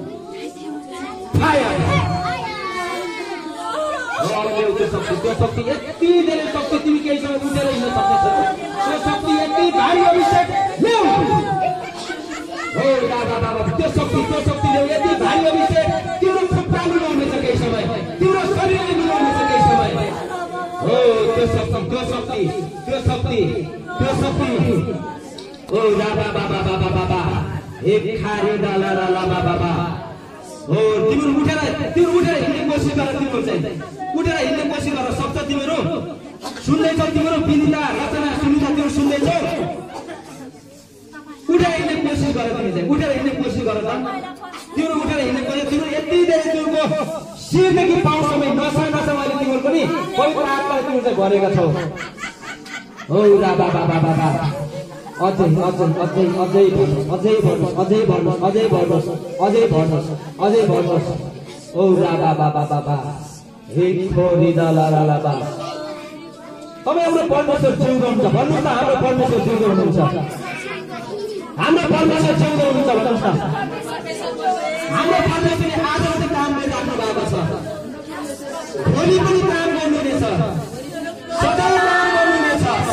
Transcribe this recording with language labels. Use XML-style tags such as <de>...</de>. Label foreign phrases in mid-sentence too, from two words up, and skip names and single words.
<ne>त्यो शक्ति यति धेरै शक्ति तिमी केही समय उठेर हिँड्न सक्नेछौ, त्यो शक्ति यति भारी अभिषेक ल्याऊ। हो बाबा बाबा त्यो शक्ति ल्याऊ, यति भारी अभिषेक तिम्रो खुट्टा मिलाउनेछ केही समय, तिम्रो शरीरले मिलाउनेछ केही समय। हो त्यो शक्ति हो बाबा बाबा बाबा बाबा एक खारे डाला डाला बाबा बाबा। हो तिमीहरू उठेर हिँड्ने कोसिस गर, तिमीहरू चाहिँ उठेर हिँड्ने कोसिस गर, सक्छ तिमीहरू। सुन्दैछौ तिमीहरू, विनिता रचना सुनिता तिमीहरू सुन्दैछौ, उठेर हिँड्ने कोसिस गर, तिमी चाहिँ उठेर हिँड्ने कोसिस गर त तिमीहरू, उठेर हिँड्ने कोसिस। तिमीहरू यति धेरै तिमीहरूको शिरदेखि पाउसम्म नसा अहिले तिमीहरू पनि पवित्र आत्माले तिमीहरू चाहिँ भरेका छौ। हो बाबा बाबा बाबा अझै भन्नुहोस्, अझै भन्नुहोस्। ओ बाबा बाबा बाबा हे छोरी दला ला बा। तपाईँ हाम्रो परमेश्वर जिउँदो हुनुहुन्छ भन्नुहोस् न, हाम्रो परमेश्वर जिउँदो हुनुहुन्छ, हाम्रो परमेश्वर जिउँदो हुनुहुन्छ भन्नुहोस् न। हाम्रो परमेश्वरले आज पनि काम गरिराख्नु भएको छ, भोलि पनि काम गर्नुहुनेछ, सधैँ काम गर्नुहुनेछ।</ne>